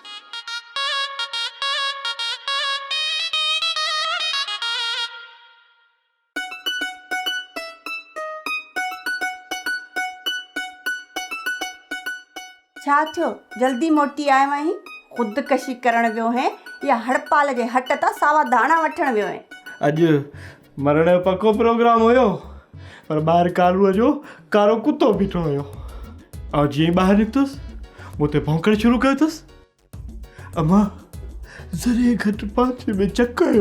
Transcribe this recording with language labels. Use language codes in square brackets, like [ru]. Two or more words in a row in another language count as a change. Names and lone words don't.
[sd] छा थियो जल्दी मोटी आयो आहीं? ख़ुदकशी करण वियो है या हड़पाल जे हट तां सावा धाणा वठण वियो है? अॼु मरण जो पको प्रोग्राम हुयो, पर ॿाहिरि कालूअ जो कारो कुतो बीठो हुयो। ऐं जीअं ॿाहिरि निकितुसि मूं ते भौंकणु शुरू कयो अथसि। अम्मा ज़रे घटि पांचे में चक आयो।